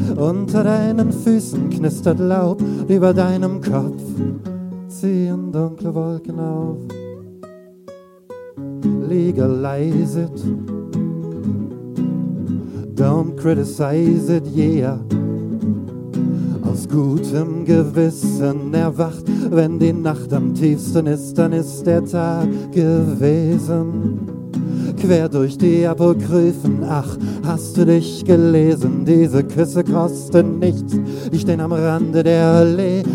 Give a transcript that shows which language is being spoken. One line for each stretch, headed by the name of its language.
German: Unter deinen Füßen knistert Laub, über deinem Kopf ziehen dunkle Wolken auf.
English: Legalize it, don't criticize it, yeah.
German: Aus gutem Gewissen erwacht, wenn die Nacht am tiefsten ist, dann ist der Tag gewesen. Quer durch die Apokryphen, ach, hast du dich gelesen? Diese Küsse kosten nichts, ich stehe am Rande der Allee.